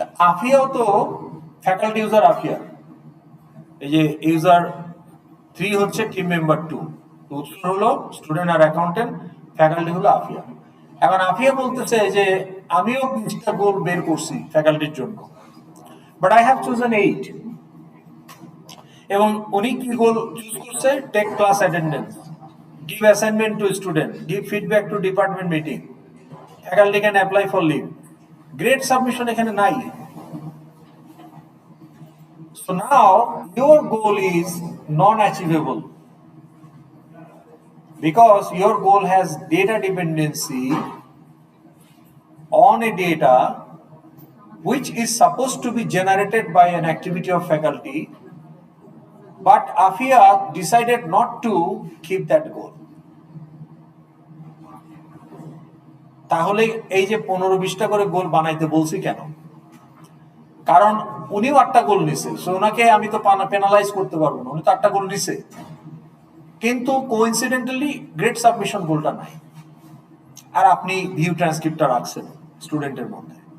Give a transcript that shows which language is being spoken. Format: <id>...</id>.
<bn>আফিয়াও তো faculty user Afia, এই যে ইউজার 3 হচ্ছে টিম মেম্বার 2, উৎস হলো স্টুডেন্ট আর অ্যাকাউন্টেন্ট, ফ্যাকাল্টি হলো আফিয়া। এখন আফিয়া বলতেছে যে আমিও 20টা গোল বের করছি ফ্যাকাল্টির জন্য,</bn> <en>but I have chosen</en> <bn>8। এবং উনি কি গোল চুজ করছে?</bn> <en>Take class attendance. give assignment to student, give feedback to department meeting, faculty can apply for leave.</en> <bn>Grade submission এখানে নাই.</bn> <en>So now your goal is non-achievable because your goal has data dependency on a data which is supposed to be generated by an activity of faculty, but AFIA decided not to keep that goal.</en> <bn>তাহলে এই যে 15-20টা করে গোল বানাইতে বলছি কেন? কারণ উনিও 8টা গোল নিছে, সো ওনাকে আমি তো পেনালাইজ করতে পারবো না, উনি তো 8টা গোল নিছে, কিন্তু কোইন্সিডেন্টালি গ্রেড সাবমিশন গোলটা নাই, আর আপনি ভিউ ট্রান্সক্রিপ্টটা রাখছেন স্টুডেন্টের মধ্যে।</bn>